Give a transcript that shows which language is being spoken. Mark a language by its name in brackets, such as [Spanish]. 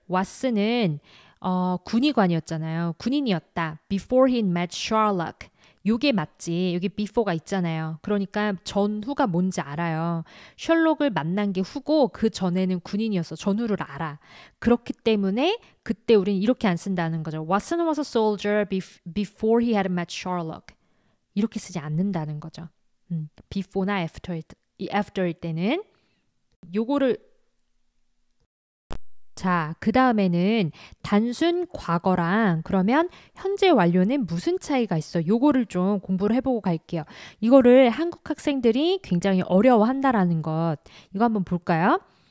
[Korean] 왓슨은 군의관이었잖아요. 군인이었다. [English] Before he met Sherlock. [Korean] 요게 맞지. 여기 before가 있잖아요. 그러니까 전후가 뭔지 알아요. 셜록을 만난 게 후고 그 전에는 군인이었어. 전후를 알아. 그렇기 때문에 그때 우리는 이렇게 안 쓴다는 거죠. [English] Watson was a soldier before he had met Sherlock. [Korean] 이렇게 쓰지 않는다는 거죠. before나 after일 때는 요거를 자, 그 다음에는 단순 과거랑 그러면 현재 완료는 무슨 차이가 있어? 요거를 좀 공부를 해보고 갈게요. 이거를 한국 학생들이 굉장히 어려워한다라는 것. 이거 한번 볼까요?